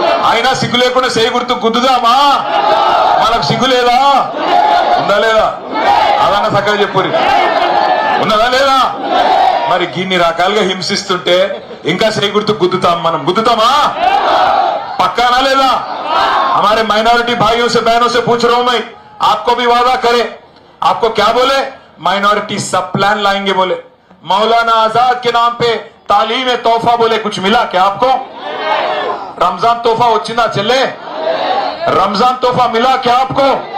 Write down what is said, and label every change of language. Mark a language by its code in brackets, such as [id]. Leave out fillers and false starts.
[te] అయినా సిగ్గు లేకుండా చేయి గుర్తు గుద్దుదామా? మనకు సిగ్గు లేదా? ఉందా లేదా? అదన్నా చక్కగా చెప్పురి. ఉన్నదా లేదా? మరి గిన్ని రకాలుగా హింసిస్తుంటే ఇంకా చేయి గుర్తు గుద్దుతాం మనం? గుద్దుతామా? పక్కానా లేదా? [hi] हमारे माइनॉरिटी भाइयों से बहनों से पूछ रहा हूं मैं, आपको भी वादा करे, आपको क्या बोले? माइनॉरिटी सब प्लान लाएंगे बोले. मौलाना आजाद के नाम पे तालीम तोहफा बोले, कुछ मिला क्या आपको? [te] रमजान तोहफा వచ్చిందా చెల్లే? [hi] रमजान तोहफा मिला क्या आपको?